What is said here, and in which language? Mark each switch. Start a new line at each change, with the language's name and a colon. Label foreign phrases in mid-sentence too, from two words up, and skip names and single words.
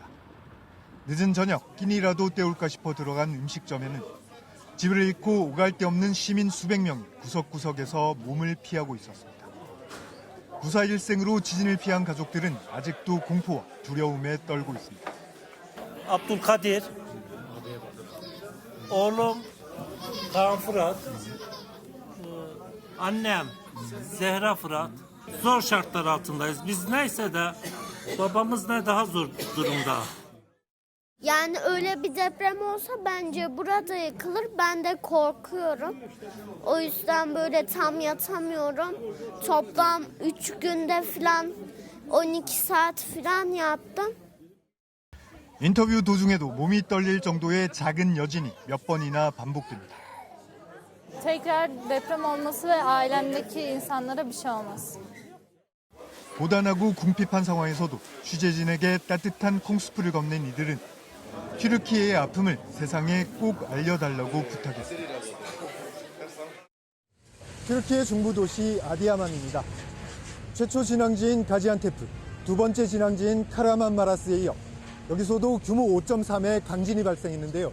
Korean: 늦은 저녁 끼니라도 때울까 싶어 들어간 음식점에는 집을 잃고 오갈 데 없는 시민 수백 명이 구석구석에서 몸을 피하고 있었습니다. 부사 일생으로 지진을 피한 가족들은 아직도 공포와 두려움에 떨고 있습니다.
Turkish: Abdülkadir, oğlum Kaan Fırat, annem Zehra Fırat. Zor şartlar altındayız. Biz neyse de babamız ne daha zor durumda. Yani öyle bir deprem olsa bence burada yıkılır. Ben de korkuyorum. O yüzden böyle tam yatamıyorum. Toplam 3 günde falan 12 saat falan yattım.
Korean: 인터뷰 도중에도 몸이 떨릴 정도의 작은 여진이 몇 번이나 반복됩니다.
Turkish: Tekrar deprem olması ve ailemdeki insanlara bir şey olmasın.
Korean: 고단하고 궁핍한 상황에서도 취재진에게 따뜻한 콩수프를 건넨 이들은 튀르키예의 아픔을 세상에 꼭 알려달라고 부탁했습니다. 튀르키예 중부 도시 아디야만입니다. 최초 진앙지인 가지안테프, 두 번째 진앙지인 카라만마라스에 이어 여기서도 규모 5.3의 강진이 발생했는데요.